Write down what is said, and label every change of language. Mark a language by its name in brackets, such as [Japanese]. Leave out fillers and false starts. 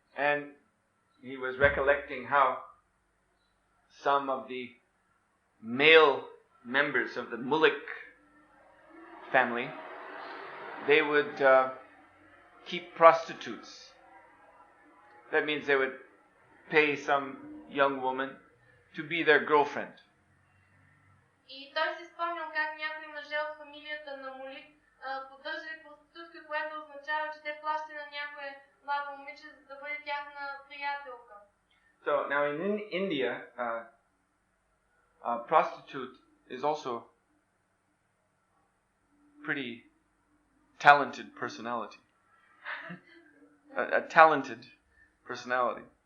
[English] And he was recollecting how some of the male members of the Mullik family, they would keep prostitutes. That means they would pay some young woman to be their girlfriend. [Bulgarian] И той си спомнял как някои мъже от фамилията на Мулик поддържали проститутка, което означава, че те плащали на някое младо момиче, за да бъде тяхна приятелка. [English] So now in India, a prostitute is also pretty talented personality. a talented personality.